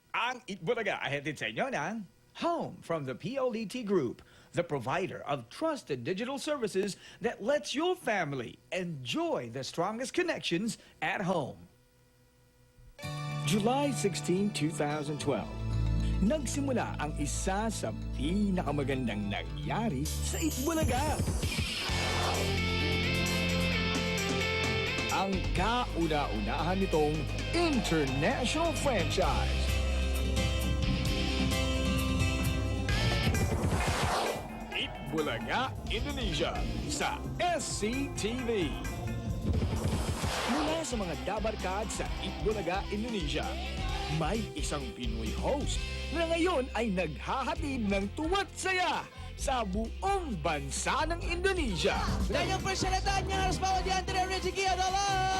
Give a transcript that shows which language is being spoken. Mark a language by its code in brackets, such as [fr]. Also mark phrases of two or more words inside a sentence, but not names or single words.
[tl] Ang Itbulaga ay hatid sa inyo ng [en] Home from the PLDT Group, the provider of trusted digital services that lets your family enjoy the strongest connections at home. July 16, 2012. [tl] Nagsimula ang isa sa pinakamagandang nangyari sa Itbulaga. Ang kauna-unahan nitong international franchise. Itbulaga, Indonesia sa SCTV. Mula sa mga dabarkad sa Itbulaga, Indonesia, may isang Pinoy host na ngayon ay naghahatid ng tuwa't saya sa buong bansa ng Indonesia. [id] Dan yung persyaratan niya harus bawa di antara rezeki adalah